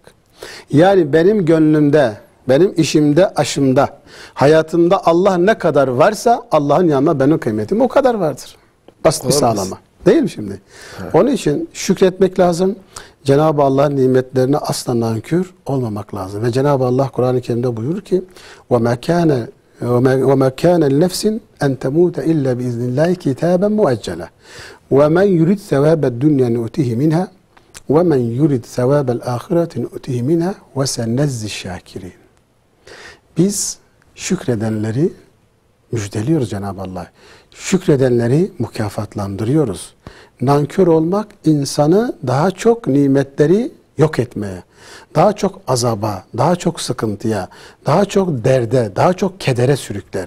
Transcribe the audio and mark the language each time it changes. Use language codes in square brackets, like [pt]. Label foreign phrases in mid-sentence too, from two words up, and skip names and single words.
[tr] Yani benim gönlümde, benim işimde, aşımda, hayatımda Allah ne kadar varsa Allah'ın yanında benim kıymetim o kadar vardır. Basit bir sağlama. Değil mi şimdi? Evet. Onun için şükretmek lazım. Cenab-ı Allah'ın nimetlerine asla nankör olmamak lazım. Ve Cenab-ı Allah Kur'an-ı Kerim'de buyurur ki [ar] وَمَا كَانَ النَّفْسٍ اَنْ تَمُوتَ اِلَّا بِاِذْنِ اللّٰهِ كِتَابًا مُؤَجَّلًا وَمَنْ يُرِدْ ثَوَابَ الدُّنْيَا نُؤْتِهِ مِنْهَا وَمَنْ يُرِدْ ثَوَابَ الْآخِرَةِ نُؤْتِهِ مِنْهَا وَسَنَّزِّ الشَّاكِرِينَ. [tr] Biz şükredenleri müjdeliyoruz Cenab-ı Allah. Şükredenleri mükafatlandırıyoruz. Nankör olmak insanı daha çok nimetleri yok etmeye, daha çok azaba, daha çok sıkıntıya, daha çok derde, daha çok kedere sürükler.